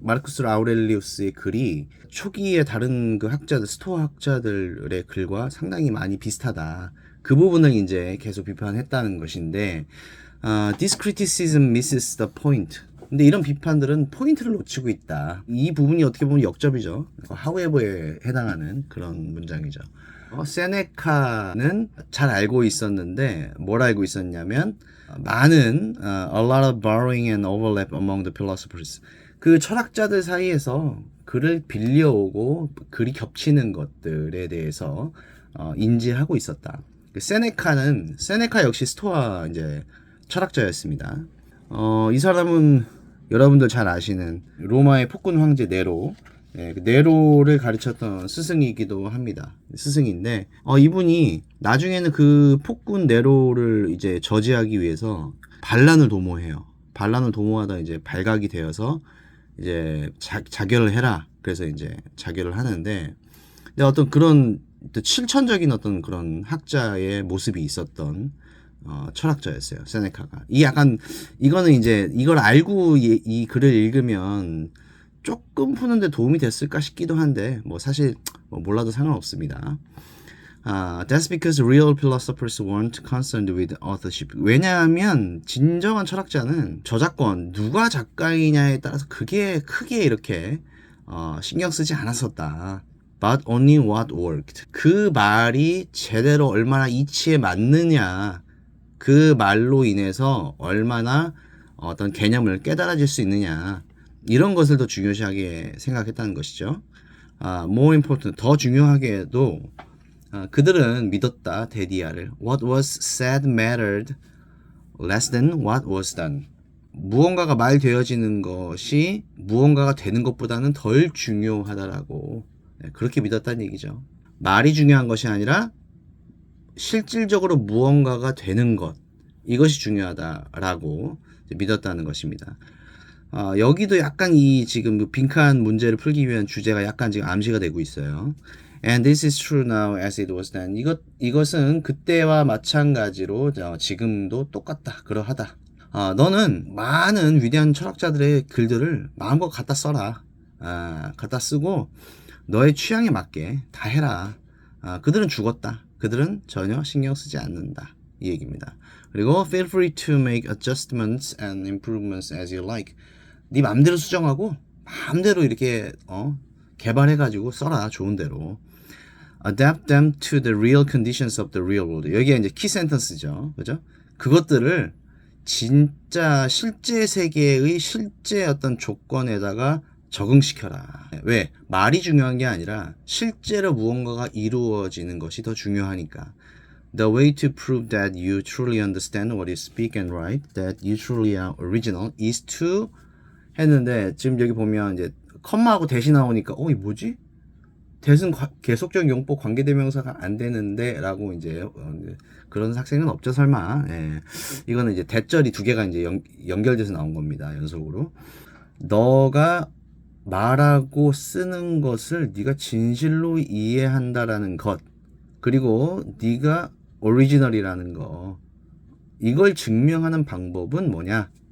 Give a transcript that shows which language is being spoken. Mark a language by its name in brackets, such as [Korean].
[Korean] 마르쿠스 아우렐리우스의 글이 초기의 다른 그 학자들 스토아 학자들의 글과 상당히 많이 비슷하다. 그 부분을 이제 계속 비판했다는 것인데 [English] This criticism misses the point. [Korean] 근데 이런 비판들은 포인트를 놓치고 있다. 이 부분이 어떻게 보면 역접이죠. however에 해당하는 그런 문장이죠. 세네카는 잘 알고 있었는데 뭘 알고 있었냐면 많은 [English] a lot of borrowing and overlap among the philosophers. [Korean] 그 철학자들 사이에서 글을 빌려오고 글이 겹치는 것들에 대해서 인지하고 있었다. 세네카 역시 스토아 이제 철학자였습니다. 이 사람은 여러분들 잘 아시는 로마의 폭군 황제 네로, 네로를 가르쳤던 스승이기도 합니다. 스승인데 이분이 나중에는 그 폭군 네로를 이제 저지하기 위해서 반란을 도모해요. 반란을 도모하다 이제 발각이 되어서 이제 자결을 해라. 그래서 이제 자결을 하는데 근데 어떤 그런 실천적인 어떤 그런 학자의 모습이 있었던 철학자였어요. 세네카가. 이 약간 이거는 이제 이걸 알고 이 글을 읽으면 조금 푸는데 도움이 됐을까 싶기도 한데 뭐 사실 뭐 몰라도 상관없습니다. [English] That's because real philosophers weren't concerned with authorship. [Korean] 왜냐하면 진정한 철학자는 저작권, 누가 작가이냐에 따라서 그게 크게 이렇게 신경 쓰지 않았었다. [English] But only what worked. [Korean] 그 말이 제대로 얼마나 이치에 맞느냐, 그 말로 인해서 얼마나 어떤 개념을 깨달아질 수 있느냐, 이런 것을 더 중요시하게 생각했다는 것이죠. [English] More important, [Korean] 더 중요하게도 그들은 믿었다, 데디아를. [English] What was said mattered less than what was done. [Korean] 무언가가 말되어지는 것이 무언가가 되는 것보다는 덜 중요하다라고 그렇게 믿었다는 얘기죠. 말이 중요한 것이 아니라 실질적으로 무언가가 되는 것, 이것이 중요하다라고 믿었다는 것입니다. 여기도 약간 이 지금 빈칸 문제를 풀기 위한 주제가 약간 지금 암시가 되고 있어요. [English] And this is true now as it was then. [Korean] 이것은 그때와 마찬가지로 지금도 똑같다, 그러하다. 너는 많은 위대한 철학자들의 글들을 마음껏 갖다 써라. 갖다 쓰고 너의 취향에 맞게 다 해라. 그들은 죽었다. 그들은 전혀 신경 쓰지 않는다. 이 얘기입니다. [English] 그리고 feel free to make adjustments and improvements as you like. [Korean] 네 맘대로 수정하고 마음대로 이렇게 개발해가지고 써라. 좋은 대로. [English] Adapt them to the real conditions of the real world. [Korean] 여기가 이제 키 센텐스죠. 그죠? 그것들을 진짜 실제 세계의 실제 어떤 조건에다가 적응시켜라. 왜? 말이 중요한 게 아니라 실제로 무언가가 이루어지는 것이 더 중요하니까. [English] The way to prove that you truly understand what you speak and write, that you truly are original, is to [Korean] 했는데 지금 여기 보면 이제 컴마하고 대시 나오니까 이 뭐지? 대신 계속적 용법 관계대명사가 안 되는데 라고 이제 그런 학생은 없죠 설마. 예. 이거는 이제 대절이 두 개가 이제 연결돼서 나온 겁니다. 연속으로. 너가 말하고 쓰는 것을 네가 진실로 이해한다라는 것, 그리고 네가 오리지널이라는 거, 이걸 증명하는 방법은 뭐냐?